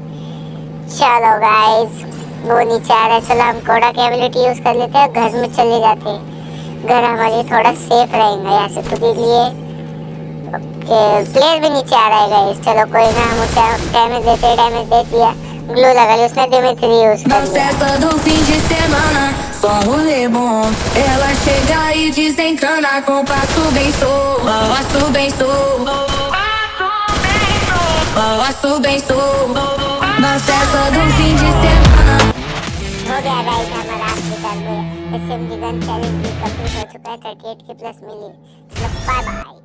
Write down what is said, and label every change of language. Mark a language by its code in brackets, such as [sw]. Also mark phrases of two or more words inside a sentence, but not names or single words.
[hi] चलो गाइस वो नीचे आ रहा है। चलो हम कोडा की [en] ability use [hi] कर लेते हैं, घर में चले जाते हैं। घर हमारे थोड़ा सेफ रहेगा यहाँ से खुद ही लिए। ओके कि प्लेयर भी नीचे आ रहा है गाइस। चलो कोई ना, हम उसे डैमेज दे दिया। ग्लू लगा लिया उसने, Dimitri यूज कर [pt] Na [hi] लिया। [pt] festa do fim de semana, só rolê bom. Ela chega e desencana com passo bem solto. Passo bem solto. Passo bem solto. Na festa do fim de semana. [hi] हो गया गाइस हमारा आखिरी टर्न में [en] SMG gun challenge [hi] भी कंप्लीट हो चुका है। 38 की प्लस मिली। [en] bye bye.